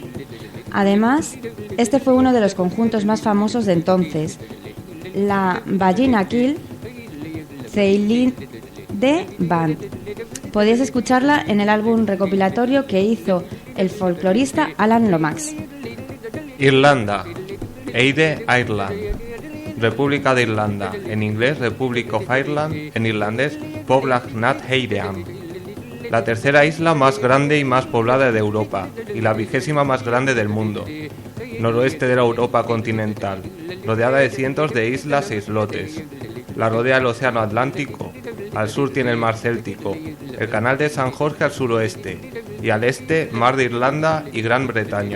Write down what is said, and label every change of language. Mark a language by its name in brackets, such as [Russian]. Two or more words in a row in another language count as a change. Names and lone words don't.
[Spanish] Además, este fue uno de los conjuntos más famosos de entonces, la Ballinakil Ceilidh Band. Podéis escucharla en el álbum recopilatorio que hizo el folclorista Alan Lomax. Irlanda, Eide Ireland. República de Irlanda, en inglés Republic of Ireland, en irlandés Poblacht nad Heideam. La tercera isla más grande y más poblada de Europa, y la 20ª más grande del mundo, noroeste de la Europa continental, rodeada de cientos de islas e islotes. La rodea el Océano Atlántico, al sur tiene el Mar Céltico, el Canal de San Jorge al suroeste, y al este Mar de Irlanda y Gran Bretaña.